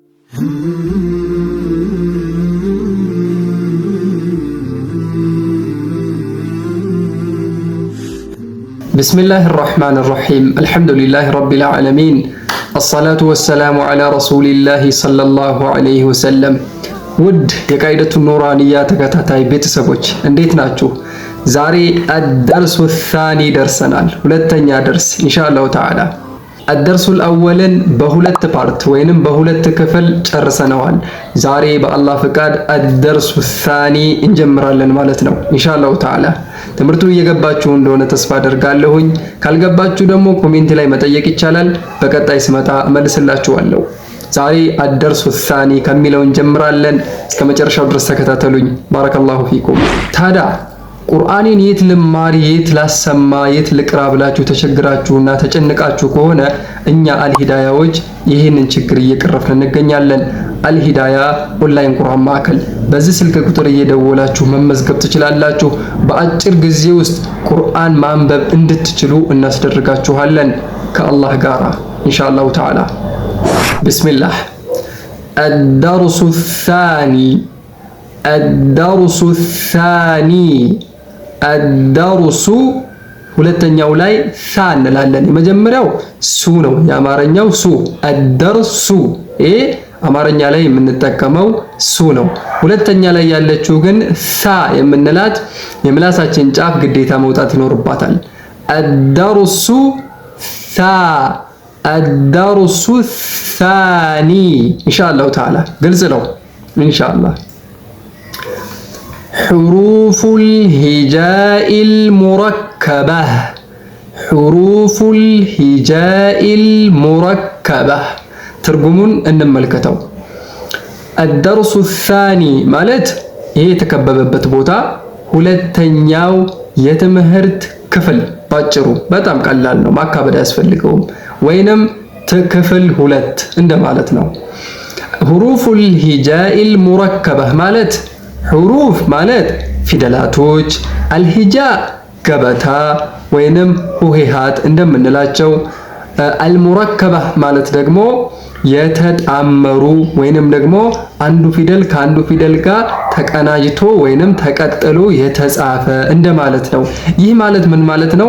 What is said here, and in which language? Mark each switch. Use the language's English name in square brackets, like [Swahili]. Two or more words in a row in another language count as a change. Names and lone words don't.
[Arabic] بسم الله الرحمن الرحيم الحمد لله رب العالمين الصلاة والسلام على رسول الله صلى الله عليه وسلم ود [Amharic] የቃይደቱ ኑራንያ ተከታታይ ቤተሰቦች እንዴት ናችሁ? ዛሬ [Arabic] الدرس الثاني [Amharic] ደርሰናል። ሁለተኛ ደርስ [Arabic] إن شاء الله تعالى الدرس الأول [Amharic] በሁለት ፓርት ወይንም በሁለት ክፍል ጨርሰናል። ዛሬ በአላህ ፍቃድ [Arabic] الدرس الثاني [Amharic] እንጀምራለን ማለት ነው [Arabic] إن شاء الله تعالى። [Amharic] ትምህርቱ እየገባችሁ እንደሆነ ተስፋ አደርጋለሁኝ። ካልገባችሁ ደግሞ ኮሜንት ላይ መጠየቅ ይቻላል። በቀጣይ ስመጣ መልስላችኋለሁ። ዛሬ [Arabic] الدرس الثاني [Amharic] ከሚለው እንጀምራለን። እስከ መጨረሻው ድረስ ተከታተሉኝ። [Arabic] بارك الله فيكم። [Amharic] ታዳ ቁርአንን የት ልማር የት ላሰማ የት ልቅራ ብላችሁ ተቸግራችሁና ተጨንቃችሁ ከሆነ እኛ አልሂዳያዎች ይህንን ችግር እየቀረፍን እንገኛለን። አልሂዳያ ኦንላይን ቁርአን ማዕከል በዚህ ስልክ ቁጥር እየደወላችሁ መመዝገብ ትችላላችሁ። በአጭር ጊዜ ውስጥ ቁርአን ማንበብ እንድትችሉ እናስደርጋችኋለን ከአላህ ጋር [Arabic] إن شاء الله تعالى بسم الله الدرس الثاني الدرس الثاني الدرس [Amharic] ሁለተኛው ላይ ሳ እንላለን። የመጀመሪያው ሱ ነው የአማርኛው ሱ الدرس አማርኛ ላይ የምንጠቀመው ሱ ነው። ሁለተኛ ላይ ያለችው ግን ሳ የምንላት የምላሳችን ጫፍ ግዴታ መውጣት ይኖርባታል። [Arabic] الدرس ثا الدرس الثاني إن شاء الله تعالى [Amharic] ግልጽ ነው ኢንሻአላህ። [Arabic] حروف الهجاء المركبة حروف الهجاء المركبة [Amharic] ትርጉሙን እንመልከተው። [Arabic] الدرس الثاني [Amharic] ማለት ይሄ የተከበበበት ቦታ ሁለተኛው የትምህርት ክፍል ባጭሩ በጣም ቀላል ነው፣ ማካበድ አያስፈልገውም። ወይንም ክፍል 2 እንደማለት ነው። [Arabic] حروف الهجاء المركبة [Amharic] ማለት حروف ማለት ፊደላቶች፣ الهجاء ገበታ ወይንም ሆሄሃት እንደምንላቸው፣ المركبة ማለት ደግሞ የተጣመሩ ወይንም ደግሞ አንዱ ፊደል ከአንዱ ፊደል ጋር ተቀናጅቶ ወይንም ተቀጥሎ የተጻፈ እንደማለት ነው። ይህ ማለት ምን ማለት ነው?